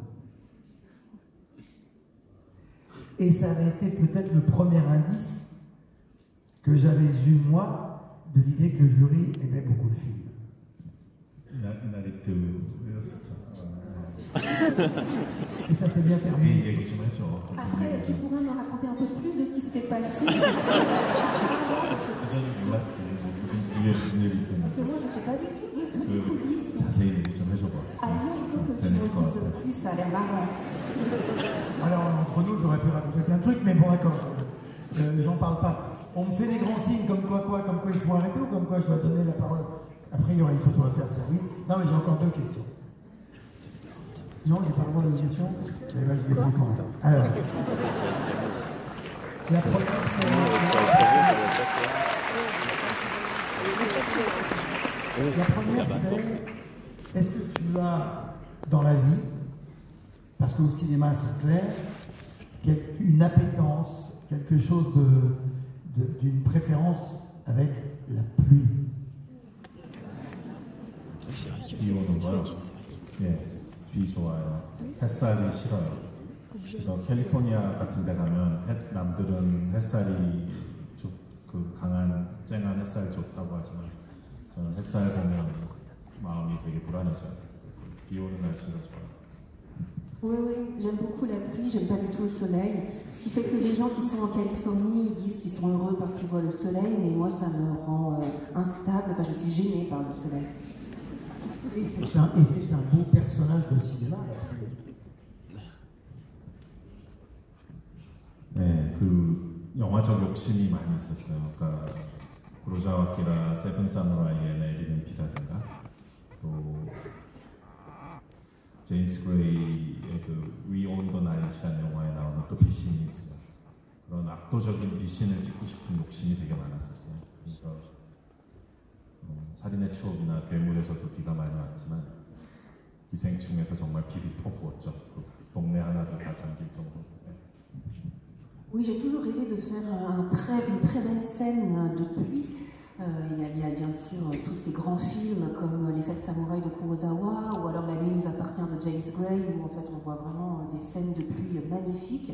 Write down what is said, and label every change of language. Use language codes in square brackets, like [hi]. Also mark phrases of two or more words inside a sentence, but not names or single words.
[fr] Et ça avait été peut-être le premier indice que j'avais eu, moi, de l'idée que le jury aimait beaucoup le film. Et ça s'est bien terminé. [ko] 얘기 좀 해줘. [fr] Après, tu pourrais me raconter un peu plus de ce qui s'était passé? [ko] 여전히 몰랐지. 무슨 뒤에 무슨 일이 [fr] Parce que [ko] 있었는지. [fr] moi, je ne sais pas du tout de toutes les coulisses. [ko] 자세히 얘기 좀 해줘봐. [fr] À Lyon, il faut que tu me [ko] 재밌을 것 [fr] dises [ko] 같아. [fr] plus, ça a l'air marrant. Alors, entre nous, j'aurais pu raconter plein de trucs, mais bon, d'accord. J'en parle pas. On me fait des grands signes comme quoi il faut arrêter ou comme quoi je dois donner la parole. Après, il y aura une photo à faire, ça oui. Non, mais j'ai encore deux questions. Non, j'ai pas le droit à des questions. Mais là, je les prends quand même. Alors, la première, c'est... La première, c'est... Est-ce que tu as, dans la vie, parce qu'au cinéma, c'est clair, une appétence, quelque chose d'une préférence avec la pluie? [ko] 비 오는 거요? 예, 비 좋아요. 햇살이 싫어요. 그래서 캘리포니아 같은 데 가면 남들은 햇살이 그 강한 쨍한 햇살이 좋다고 하지만 저는 햇살 보면 마음이 되게 불안해져요. 그래서 비 오는 날씨가 좋아요. [fr] Oui, oui, j'aime beaucoup la pluie, j'aime pas du tout le soleil. Ce qui fait que les gens qui sont en Californie ils disent qu'ils sont heureux parce qu'ils voient le soleil, mais moi ça me rend instable, enfin je suis gênée par le soleil. Et c'est un beau personnage de cinéma, la pluie. [ko] 네, 그 영화적 욕심이 많이 있었어요. 그러니까 구로사와 아키라 세븐 사무라이의 내리는 비라든가 또 제임스 그레이의 그 We Own the Night이라는 영화에 나오는 또 비신이 있어요. 그런 압도적인 비신을 찍고 싶은 욕심이 되게 많았었어요. 그래서 살인의 추억이나 괴물에서도 비가 많이 왔지만 기생충에서 정말 비를 퍼부었죠. 그 동네 하나도 다 잠길 정도로. [fr] Oui, j'ai toujours rêvé de faire une très belle scène de pluie. Il y a bien sûr tous ces grands films comme Les 7 samouraïs de Kurosawa ou alors La nuit nous appartient de James Gray où en fait on voit vraiment des scènes de pluie magnifiques.